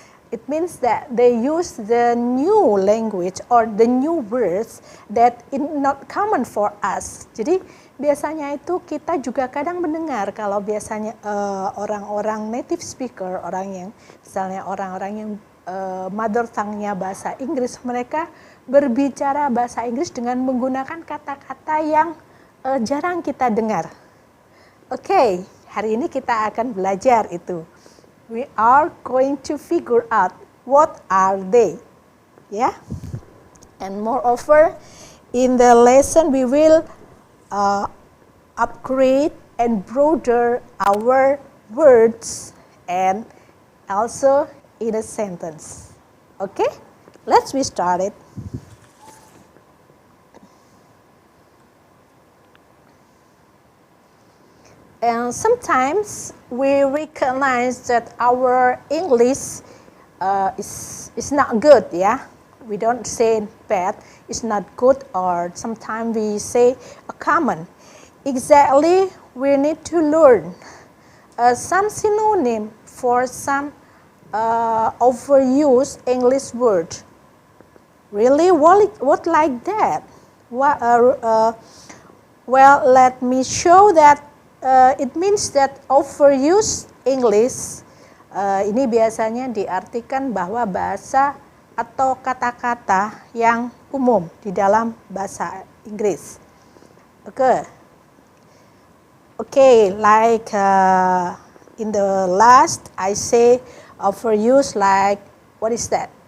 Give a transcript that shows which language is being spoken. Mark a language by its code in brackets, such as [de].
[en] It means that they use the new language or the new words that is not common for us. [id] Jadi biasanya itu kita juga kadang mendengar kalau biasanya orang-orang native speaker, misalnya orang-orang yang mother tongue-nya bahasa Inggris, mereka berbicara bahasa Inggris dengan menggunakan kata-kata yang jarang kita dengar. Oke, hari ini kita akan belajar itu. [en] We are going to figure out what are they. Yeah? And moreover, in the lesson we will upgrade and broaden our words and also in a sentence. Okay? Let's be started. And sometimes we recognize that our English is not good, yeah? We don't say bad, it's not good, or sometimes we say common. Exactly, we need to learn some synonym for some overused English word. Really? What like that? Well, let me show that it means that overused English [id] ini biasanya diartikan bahwa bahasa atau kata-kata yang umum di dalam bahasa Inggris. [en] Okay, like in the last I say overused, like what is that?